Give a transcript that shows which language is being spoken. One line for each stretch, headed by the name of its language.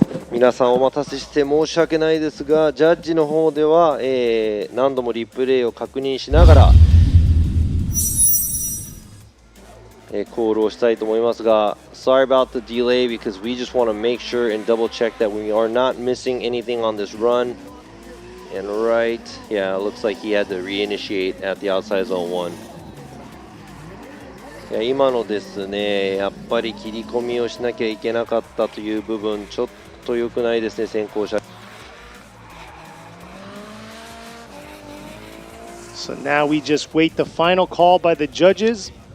Japanese: Minasan, 皆さんお待たせして申し訳ないですが、ジャッジの方では、何度もリプレイを確認しながら、コールをしたいと思いますが、
English: Sorry about the delay because we just want to make sure and double check that we are not missing anything on this run. And right, yeah, it looks like he had to reinitiate at the outside zone 1.
Japanese: いや今のですね、やっぱり切り込みをしなきゃいけなかったという部分、ちょっと良くないですね、先行車。
English: So now we just wait the final call by the judges.